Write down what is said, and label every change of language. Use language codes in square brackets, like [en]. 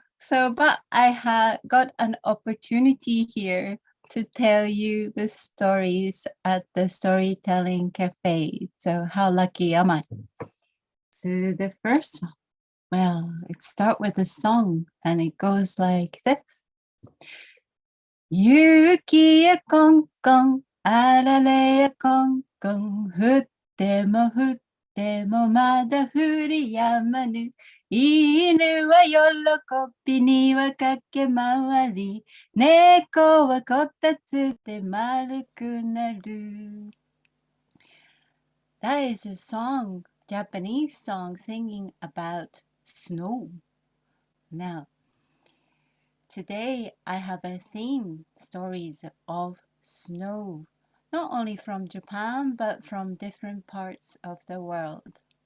[en] But I had got an opportunity here to tell you the stories at the Storytelling Cafe. So how lucky am I? So the first one, well, it starts with a song and it goes like this. [ja] 雪やコンコン、あられやコンコン、降っても降ってもまだ降りやまぬ。犬は喜びには駆け回り、猫はこたつで丸くなる。 [en] That is a song, Japanese song singing about snow. Now, today I have a theme, stories of snow, not only from Japan, but from different parts of the world.